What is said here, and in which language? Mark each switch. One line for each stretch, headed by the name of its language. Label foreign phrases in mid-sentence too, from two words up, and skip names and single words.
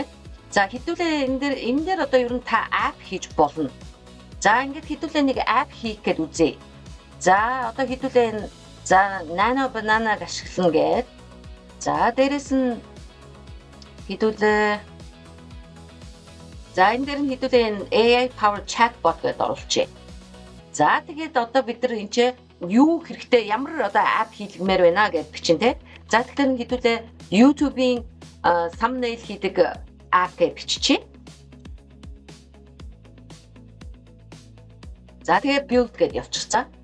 Mongolian: За хэдүүлээ энэ дээр одоо ер нь та app хийж болно. За ингээд хэдүүлээ нэг app хийх гээд үзье. За одоо хэдүүлээ Nano Banana-г ашиглана гээд. За дээрэс нь хэдүүлээ за энэ дээр нь хэдүүлээ
English: AI powered chatbot
Mongolian: гэдээ оруулчихъя. За тэгээд одоо бид нар энэ чинь юу хэрэгтэй ямар одоо app хийлгмээр байна гэж бичин тэ. За тэгэхээр хэдүүлээ YouTube-ийн thumbnail хийдэг app гэж биччихье. За тэгээд build гэж явчихсан.